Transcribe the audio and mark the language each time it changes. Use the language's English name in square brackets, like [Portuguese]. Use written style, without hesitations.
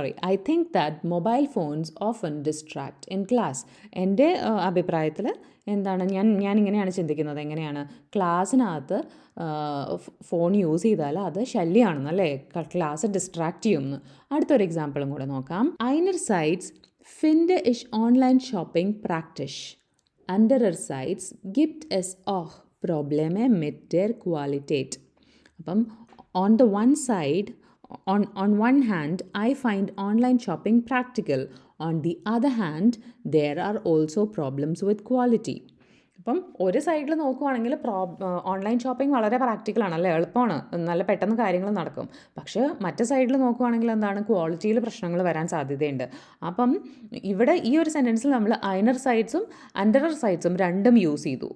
[English] I think that mobile phones often distract in class. [Malayalam] എൻ്റെ അഭിപ്രായത്തിൽ എന്താണ്, ഞാനിങ്ങനെയാണ് ചിന്തിക്കുന്നത്. എങ്ങനെയാണ് ക്ലാസ്സിനകത്ത് ഫോൺ യൂസ് ചെയ്താൽ അത് ശല്യമാണെന്നല്ലേ, ക്ലാസ് ഡിസ്ട്രാക്ട് ചെയ്യുമെന്ന്. അടുത്തൊരു എക്സാമ്പിളും കൂടെ നോക്കാം. [German] einerseits finde ich Online-Shopping praktisch. Andererseits gibt es auch Probleme mit der Qualität. [English] അപ്പം on the one side, on one hand, I find online shopping practical. On the other hand, there are also problems with quality. [Malayalam] അപ്പം ഒരു സൈഡിൽ നോക്കുവാണെങ്കിൽ online shopping വളരെ പ്രാക്ടിക്കലാണ്, അല്ലേ, എളുപ്പമാണ്, നല്ല പെട്ടെന്ന് കാര്യങ്ങൾ നടക്കും. പക്ഷേ മറ്റേ സൈഡിൽ നോക്കുവാണെങ്കിൽ എന്താണ്, ക്വാളിറ്റിയിൽ പ്രശ്നങ്ങൾ വരാൻ സാധ്യതയുണ്ട്. അപ്പം ഇവിടെ ഈ ഒരു സെൻറ്റൻസിൽ നമ്മൾ ഐനർ സൈഡ്സും അണ്ടറർ സൈഡ്സും രണ്ടും യൂസ് ചെയ്തു.